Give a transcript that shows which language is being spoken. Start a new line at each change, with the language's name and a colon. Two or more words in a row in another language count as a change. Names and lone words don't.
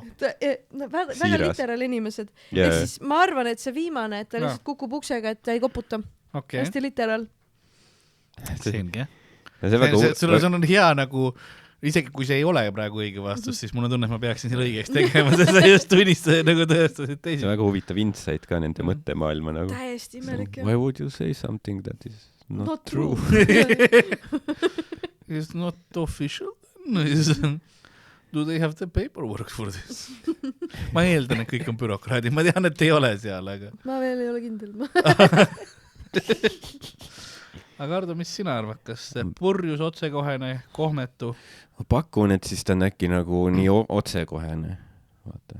Estonian: väga literaal inimesed. Ja siis ma arvan, et see viimane, et ta lihtsalt kukub uksega, et ta ei koputa. Hästi literaal. Selge. Sul on hea nagu isegi kui see ei ole praegu õige vastus, siis mul on tunne, et ma peaksin selle õigeks tegema, sa just tunnistasid nagu tõestasid teisi. See on väga huvitav insight ka nende mõttemaailma nagu. Täiesti imelik.
English: Why would you say something that is not true? It's not official. Do they have the paperwork for this?
Estonian: Ma eeldan, et kõik on bürokraadid. Ma tean, et ei ole seal, aga... Ma veel ei ole kindel. Aga Ardo, mis sina arvad? Kas purjus, otsekohene, kohmetu? Ma pakun, et siis ta on äkki nagu nii otsekohene. Vaata.